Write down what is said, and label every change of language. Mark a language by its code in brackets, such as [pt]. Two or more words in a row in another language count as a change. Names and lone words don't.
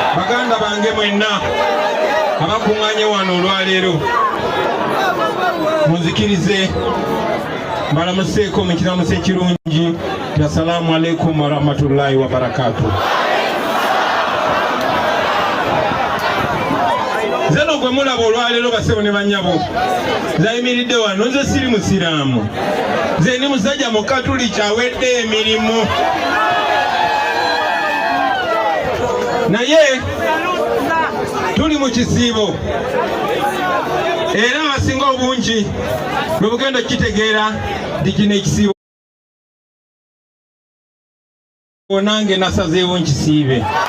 [lg] baganda bange mwenna abakuŋŋaanye wano olwaleero munzikirize mbalamuseeko mu kiramuso ekirungi ti [ar] السلام عليكم ورحمة الله وبركاته. [lg] Zeno gwe mulaba olwaleero basebo ne bannyabo zayimiridde wano, nze siri musiraamu, nze ndi musajja mukatuliki awedde emirimu, naye tuli mu kisiibo era abasinga obungi bwe bugenda kitegeera nti kino ekisiibo nange nasazeewo nkisiibe.